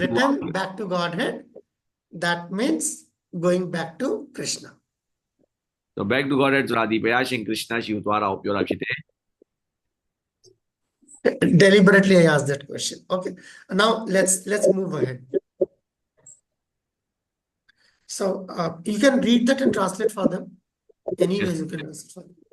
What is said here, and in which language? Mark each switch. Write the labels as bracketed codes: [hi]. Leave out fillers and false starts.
[en] written back to Godhead. That means going back to Krishna. so back to god [my] ဆိုတာဒီဘုရားရှင် Krishna ရှိကိုသွားတာကိုပြောတာဖြစ်တယ် [en] Deliberately I asked that question. Okay. Now let's move ahead. So you can read that and translate for them. Anyways, you can translate for them.